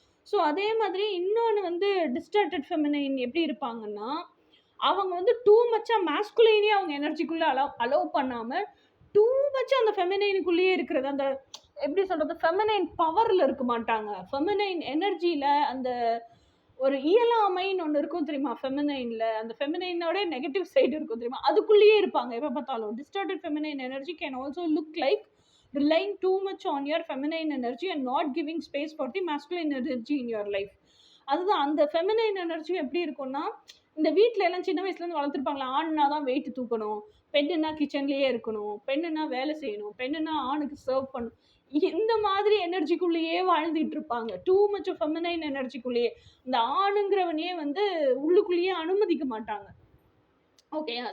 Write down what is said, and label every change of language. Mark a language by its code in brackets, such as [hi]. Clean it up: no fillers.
[ta] So அதே மாதிரி இன்னொன்று வந்து டிஸ்டார்டட் ஃபெமினைன் எப்படி இருப்பாங்கன்னா, அவங்க வந்து டூ மச்சாக மேஸ்குலைனே அவங்க எனர்ஜிக்குள்ளே அலோவ் பண்ணாமல் டூ மச்சாக அந்த ஃபெமினைனுக்குள்ளேயே இருக்கிறது, அந்த எப்படி சொல்கிறது, ஃபெமினைன் பவரில் இருக்க மாட்டாங்க. ஃபெமினைன் எனர்ஜியில் அந்த ஒரு இயலாமைன்னு ஒன்று இருக்கும் தெரியுமா ஃபெமினைனில், அந்த ஃபெமினைனோட நெகட்டிவ் சைடு இருக்கும் தெரியுமா, அதுக்குள்ளேயே இருப்பாங்க எப்போ பார்த்தாலும். [en] Distorted feminine energy can also look like relying too much on your feminine energy and not giving space for the masculine energy in your life. [ta] அதுதான் அந்த ஃபெமினைன் எனர்ஜி எப்படி இருக்கும்னா, இந்த வீட்டில் எல்லாம் சின்ன வயசுலேருந்து வளர்த்துருப்பாங்களா, ஆண்னா தான் வெயிட் தூக்கணும், பெண்ணுன்னா கிச்சன்லேயே இருக்கணும், பெண்ணுன்னா வேலை செய்யணும், பெண்ணுன்னா ஆணுக்கு சர்வ் பண்ணணும், இந்த மாதிரி எனர்ஜிக்குள்ளேயே வாழ்ந்துட்டு இருப்பாங்க. டூ மச் ஆஃப் ஃபெமினைன் எனர்ஜிக்குள்ளேயே இந்த ஆணுங்கிறவனே வந்து உள்ளுக்குள்ளேயே அனுமதிக்க மாட்டாங்க. ஓகேயா.